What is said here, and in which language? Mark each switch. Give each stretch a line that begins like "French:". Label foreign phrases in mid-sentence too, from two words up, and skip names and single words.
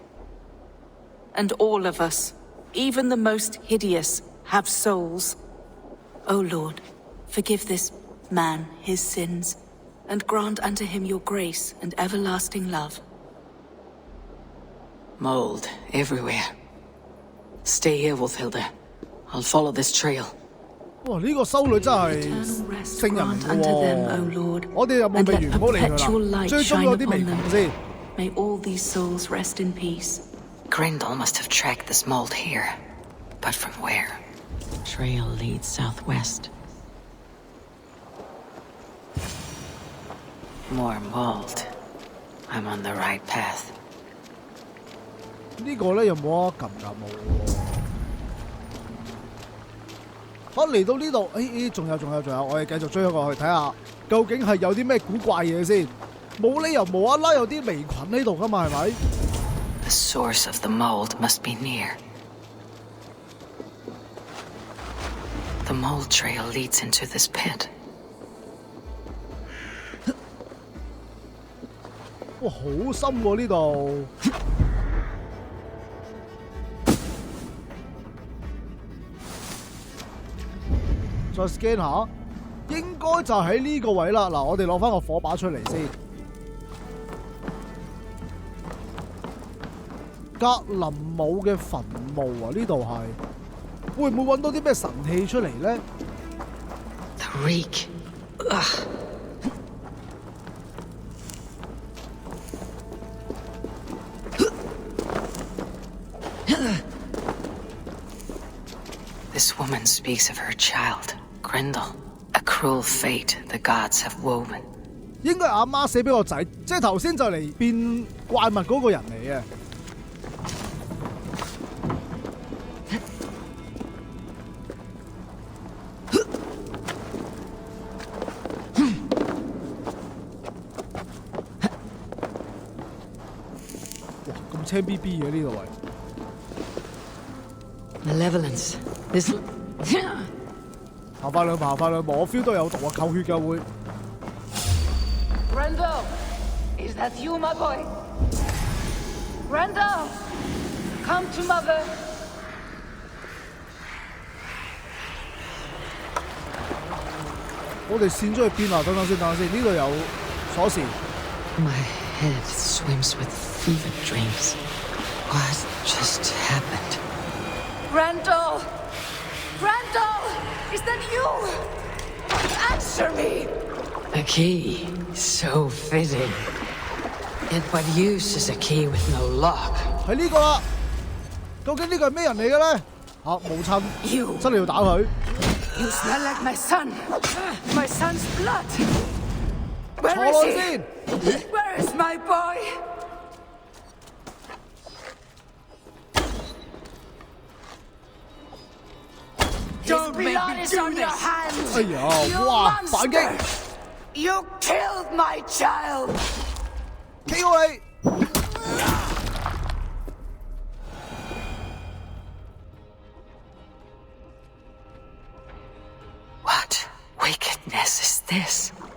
English: And all of us, even the most hideous, have souls. O Lord, forgive this man his sins, and grant unto him your grace and everlasting love. Mold everywhere. Stay here, Wolfhilda. I'll follow this trail. 哇！
Cantonese: 呢個修女真係聖人嚟喎！我哋有冇未完？唔好理佢啦，追蹤嗰啲微服先。
English: May all these souls rest in peace. Grendel must have tracked this mold here. But from where? Trail leads southwest. More mold. I'm on the right path.
Cantonese: 呢個咧又冇得撳㗎冇喎。嚟到呢度，仲有，我哋繼續追咗過去睇下，究竟係有啲咩古怪嘢先？冇理由無啦啦有啲微菌喺度㗎嘛，係咪？
English: The source of the mold must be near. The mold trail leads into this pit.
Cantonese: 哇，好深喎呢度！再 scan 下，應該就喺呢個位啦。嗱，我哋攞翻個火把出嚟先。格林姆嘅墳墓啊，呢度係會唔會揾到啲咩神器出嚟咧
English: The reek. Ugh. This woman speaks of her child, Grendel. A cruel fate the gods have woven.
Cantonese: 應該係阿媽寫俾個仔，即係頭先就嚟變怪物嗰個人嚟嘅。哇，咁青 B B 嘅呢度位。
English: Malevolence. This.
Cantonese: 行快兩步，我 feel 到有毒啊，扣血㗎會。
English: Grendel! Is that you, my boy? Grendel! Come to mother!
Cantonese: 我哋線咗去邊啊？等陣先，呢度有鎖匙。
English: My head swims with fever dreams. What just happened? Grendel! Grendel! Is that you? Answer me! A key. So fitting. Yet what use is a key with no lock?
Cantonese: 係呢個啦。究竟呢個係咩人嚟嘅咧？母親，真係要打佢。
English: You smell like my son. My son's blood. Where is he? Where is my boy? Don't make me do this!
Cantonese: 哎呀，哇！反擊
English: You killed my child!
Cantonese: KO 你！
English: What wickedness is this?